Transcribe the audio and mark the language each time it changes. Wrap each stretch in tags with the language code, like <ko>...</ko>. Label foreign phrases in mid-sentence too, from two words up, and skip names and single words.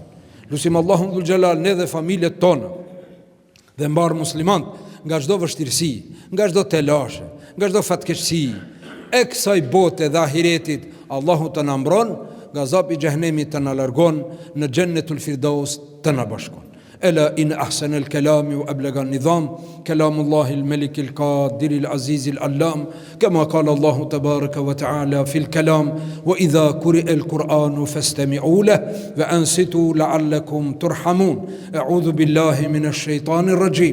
<sq>Lusim Allahun</sq> <ar>ذو الجلال</ar> <sq>ne dhe familjet tonë dhe mbar muslimant nga çdo vështirësi, nga çdo telashe, nga çdo fatkeqësi e kësaj bote dhe ahiretit. Allahu të na mbron, nga zapi i xhehenemit të na largon, në Jannetul Firdaus të na bashkon.</sq> <ar>ألا إن أحسن الكلام وأبلغ النظام كلام الله الملك القادر العزيز العلام، كما قال الله تبارك وتعالى في الكلام: وإذا قرئ القرآن فاستمعوا له وأنصتوا لعلكم ترحمون. أعوذ بالله من الشيطان الرجيم.</ar>